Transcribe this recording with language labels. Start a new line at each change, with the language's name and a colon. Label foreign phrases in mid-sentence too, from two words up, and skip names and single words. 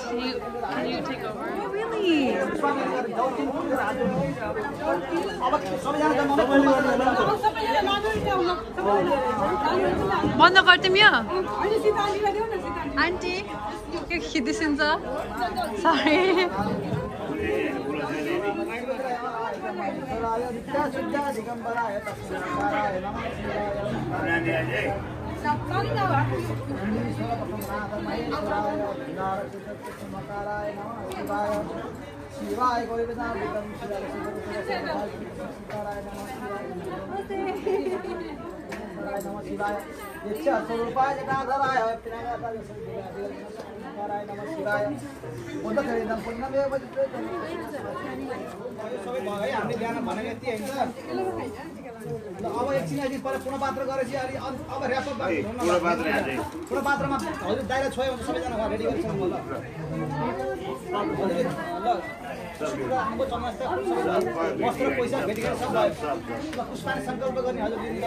English: Can you take over? Oh, really?
Nepali: बन्द गर्दियो आन्टी के खिदिसिन्छ सरी
Sanskrit: गङ्गाधराय नित्य शुद्ध दिगम्बराय तस्मै नमः शिवाय शिवाय गोविंदाय नमः शिवाय इच्छा स्वरूपाय जटाधराय नमः शिवाय
Nepali: पुण्यमेव सबै भयो है हामीले बिहान भनेको यति होइन अब एकछिन अहिले पहिला पुनपात्र गरेपछि अलि अब ऱ्यापअप पुनपात्रमा हजुर दाइरा छोयो भने सबैजना उहाँ रेडी गरिसक्नु ल वस्त्र पैसा भेटिएर सब भयो पुष्पाले सङ्कल्प गर्ने हजुर